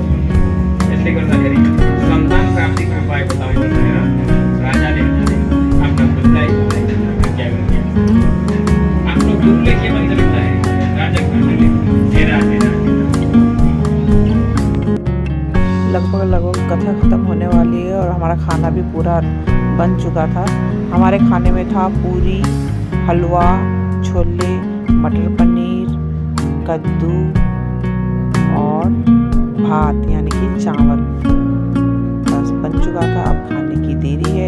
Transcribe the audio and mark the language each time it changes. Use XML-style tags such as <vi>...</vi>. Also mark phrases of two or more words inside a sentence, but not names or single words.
<ne>यसले गर्दाखेरि सन्तान प्राप्तिको उपाय बताउनु भनेर राजाले आफ्नो बुझ्दै आज्ञा गरे। आफ्नो गुरुले के भन्छ भन्दाखेरि राजाको गुरुले</ne> <hi>लगभग कथा ख़त्म होने वाली है और हमारा खाना भी पूरा बन चुका था। हमारे खाने में था पूरी, हलवा, छोले, मटर पनीर, कद्दू और भात यानी कि चावल। बस बन बन चुका था। अब खाने की देरी है।</hi>